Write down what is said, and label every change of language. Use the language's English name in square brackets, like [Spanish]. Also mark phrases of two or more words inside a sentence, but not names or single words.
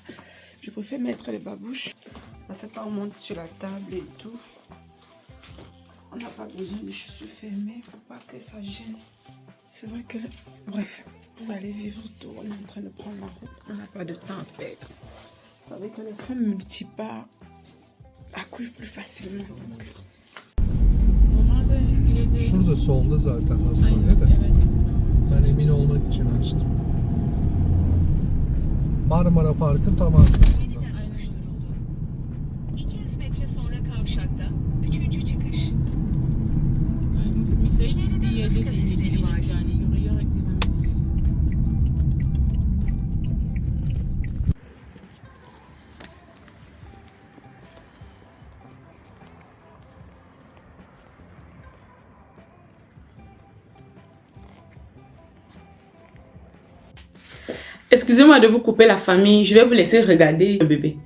[French] Je préfère mettre les babouches parce que quand on monte sur la table et tout, on n'a pas besoin de chaussures fermées pour pas que ça gêne. C'est vrai que... Bref, vous allez vivre tout. On est en train de prendre la route. On n'a pas de temps à perdre. Vous savez que les femmes multiparts accouchent plus facilement. Donc... [Turkish] Şurada solda zaten hastane de. Evet. Ben emin olmak için açtım. Marmara Park'ın tam arkasında. Ayrıştırıldı. 200 metre sonra kavşakta 3. çıkış. İleride hız kasisleri var. Yani yürüyerek devam edeceğiz. [French] Excusez-moi de vous couper la famille, je vais vous laisser regarder le bébé.